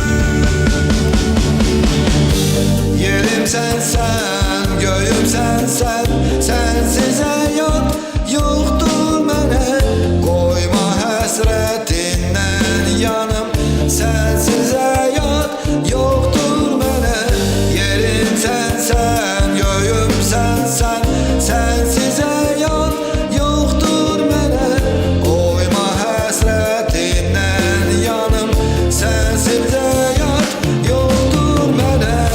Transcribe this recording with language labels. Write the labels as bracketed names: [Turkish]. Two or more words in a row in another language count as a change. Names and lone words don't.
[Azerbaijani] Yerim sənsən, göyüm sənsən, sensiz həyat yoxdur mənə. Qoyma həsrətindən yanım, sensiz həyat yoxdur mənə. [Turkish] Yerim sensen, göyüm sensen, sensiz hayat yoktur mənə. Koyma həsrətindən yanım, sensiz hayat yoktur mənə.